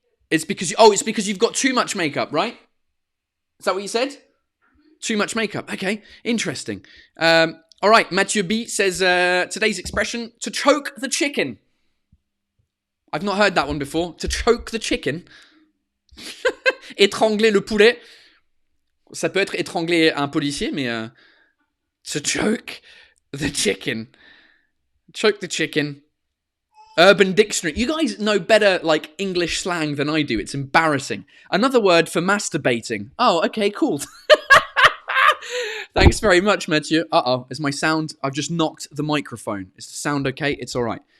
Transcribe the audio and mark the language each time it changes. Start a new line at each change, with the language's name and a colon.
English: It's because you've got too much makeup, right? Is that what you said? Too much makeup. Okay, interesting. All right, Mathieu B says today's expression: to choke the chicken. I've not heard that one before. To choke the chicken.
French: Étrangler le poulet. Ça peut être étrangler un policier, mais
English: to choke the chicken. Choke the chicken. Urban Dictionary. You guys know better, like, English slang than I do. It's embarrassing. Another word for masturbating. Oh, okay, cool. Thanks very much, Mathieu. Uh-oh, is my sound... I've just knocked the microphone. Is the sound okay? It's all right.